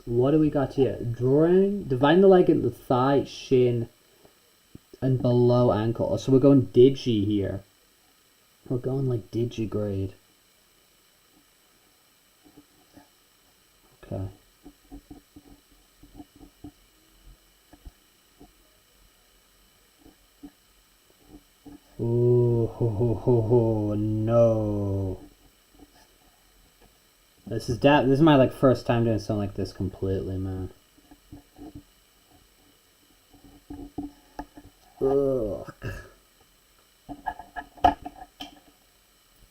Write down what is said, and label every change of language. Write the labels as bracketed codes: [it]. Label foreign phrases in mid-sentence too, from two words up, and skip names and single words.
[en] What do we got here? Drawing, divine the leg into the thigh, shin, and below ankle. So we're going digi here. We're going like digigrade. Okay. Ooh, ho, ho, ho, ho, no. This is my like first time doing something like this completely, man. Ugh.